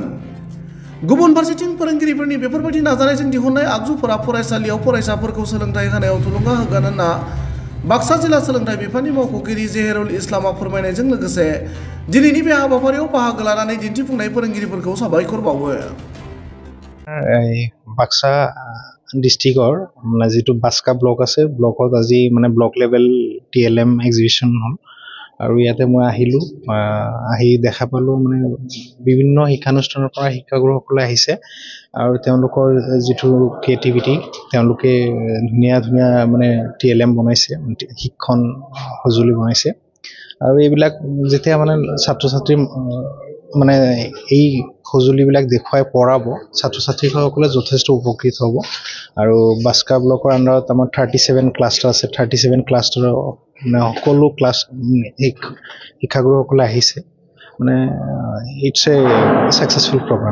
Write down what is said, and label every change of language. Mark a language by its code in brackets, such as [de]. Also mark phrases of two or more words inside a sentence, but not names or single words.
[brx] गुबुन फारसेथिं फोरोंगिरिफोरनि बेफोरबायदि नाजानायजों दिहुननाय आगजुफोरा फरायसालियाव फरायसाफोरखौ सोलोंथाइ होनायाव थुलुंगा होगोन होनना बाक्सा जिल्ला सोलोंथाइ बिफाननि मावख'गिरि जेहेरुल इस्लामआ फोरमायनायजों लोगोसे दिनैनि बे हाबाफारियाव बाहागो लानानै दिन्थिफुंनाय फोरोंगिरिफोरखौ साबायखर बावो। [as] বাক্সা ডিষ্ট্ৰিক্টৰ যিটো বাস্কা ব্লক আছে ব্লকত আজি [en] block level TLM exhibition [as] হ'ল আৰু ইয়াতে মই আহিলোঁ আহি দেখা পালোঁ বিভিন্ন শিক্ষানুষ্ঠানৰ পৰা শিক্ষাগুৰুসকলে আহিছে আৰু তেওঁলোকৰ যিটো ক্ৰিয়েটিভিটি তেওঁলোকে ধুনীয়া ধুনীয়া টিএলএম বনাইছে শিক্ষণ সঁজুলি বনাইছে আৰু এইবিলাক যেতিয়া ছাত্ৰ ছাত্ৰী এই সঁজুলিবিলাক দেখুৱাই পঢ়াব ছাত্ৰ ছাত্ৰীসকলে যথেষ্ট উপকৃত হ'ব আৰু বাস্কা ব্লকৰ আণ্ডাৰত আমাৰ 37 ক্লাষ্টাৰ আছে 37 ক্লাষ্টাৰৰ সকলো ক্লাছ শিক্ষাগুৰুসকলে আহিছে [en] it's a successful program.